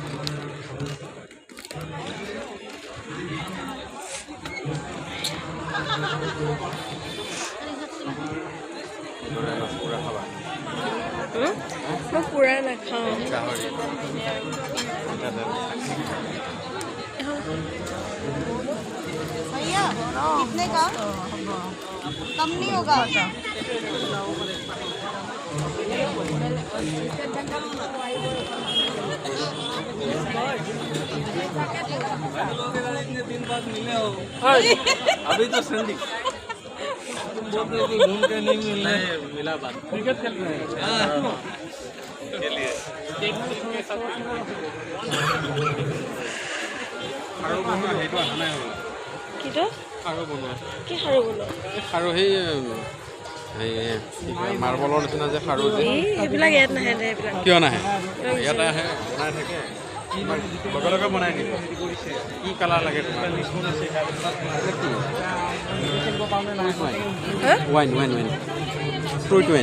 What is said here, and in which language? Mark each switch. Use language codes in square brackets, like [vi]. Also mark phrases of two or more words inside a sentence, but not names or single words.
[as] মই পুৰা নাখাওঁ [hi] भैया कितने का कम नहीं होगा अभी तो संडे तुम बोल रहे थे घूम के नहीं मिला बात क्रिकेट खेल रहे हैं के लिए [as] খাৰু বনোৱা সেইটো অহা নাই হ'ল কিটো খাৰু বনোৱা কি খাৰু বনোৱা খাৰু সেই মাৰ্বলৰ নিচিনা যে খাৰু যে এইবিলাক ইয়াত নাহে দে এইবিলাক কিয় নাহে ইয়াতে আহে বনাই থাকে লগে লগে বনাই দিব কি কালাৰ লাগে তোমাৰ [en] wine wine wine fruit wine